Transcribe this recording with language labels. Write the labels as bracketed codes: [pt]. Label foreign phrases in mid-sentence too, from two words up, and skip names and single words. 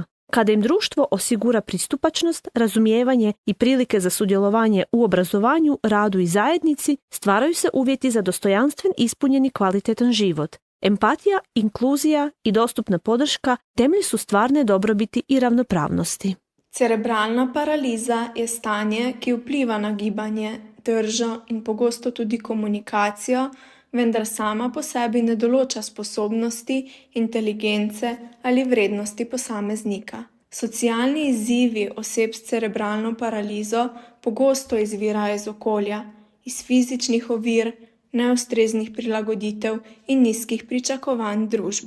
[hr] Kada im društvo osigura pristupačnost, razumijevanje i prilike za sudjelovanje u obrazovanju, radu i zajednici, stvaraju se uvjeti za dostojanstven, ispunjeni kvalitetan život. Empatija, inkluzija i dostupna podrška temelj su stvarne dobrobiti i ravnopravnosti. [sl] Cerebralna paraliza je stanje, ki vpliva na gibanje, držo in pogosto tudi komunikacijo, vendar sama po sebi ne določa sposobnosti, inteligence ali vrednosti posameznika. Socialni izzivi oseb s cerebralno paralizo pogosto izvirajo iz okolja, iz fizičnih ovir, neustreznih prilagoditev in nizkih pričakovanj družbe.